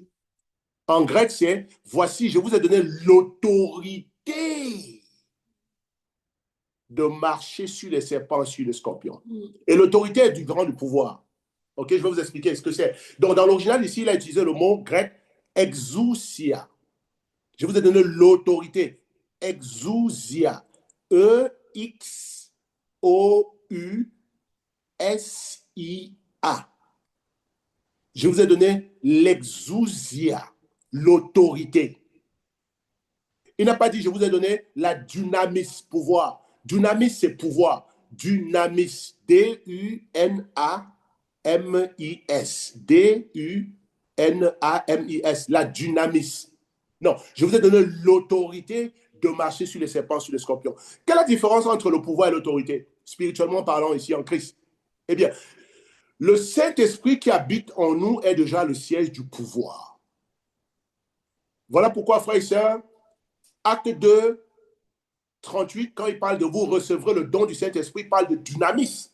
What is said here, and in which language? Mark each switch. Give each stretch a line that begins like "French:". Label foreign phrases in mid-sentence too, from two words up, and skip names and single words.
French: En grec, c'est voici, je vous ai donné l'autorité de marcher sur les serpents, sur les scorpions. Et l'autorité est du grand du pouvoir. Ok, je vais vous expliquer ce que c'est. Donc, dans l'original, ici, il a utilisé le mot grec exousia. Je vous ai donné l'autorité. Exousia. E-X-O-U-S-I-A. Je vous ai donné l'exousia, l'autorité. Il n'a pas dit, je vous ai donné la dunamis, pouvoir. Dunamis, c'est pouvoir. Dunamis, D-U-N-A-M-I-S. D-U-N-A-M-I-S, la dunamis. Non, je vous ai donné l'autorité de marcher sur les serpents, sur les scorpions. Quelle est la différence entre le pouvoir et l'autorité, spirituellement parlant ici en Christ? Eh bien, le Saint-Esprit qui habite en nous est déjà le siège du pouvoir. Voilà pourquoi, frères et sœurs, Acte 2, 38, quand il parle de vous recevrez le don du Saint-Esprit, il parle de dynamis.